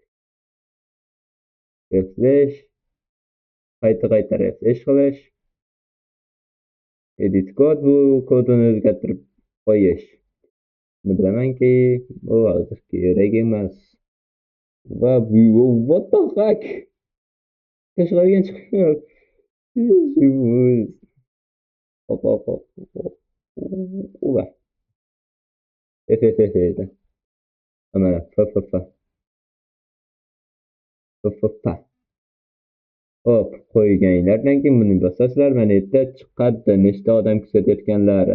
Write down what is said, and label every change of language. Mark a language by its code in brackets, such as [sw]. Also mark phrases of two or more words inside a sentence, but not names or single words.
[uz] Refresh. Qayta refresh qilish. Edit kod, bu kodini o'zgartirib qo'yish. Buni bilamanki, bu hozir kerak emas. [en] Va what the fuck? [uz] Tashqariga chiqib. Uva. Mana Hop, qo'yganlardan keyin buni bosasizlar, mana yerda chiqadi nechta odam kuzatayotganlari.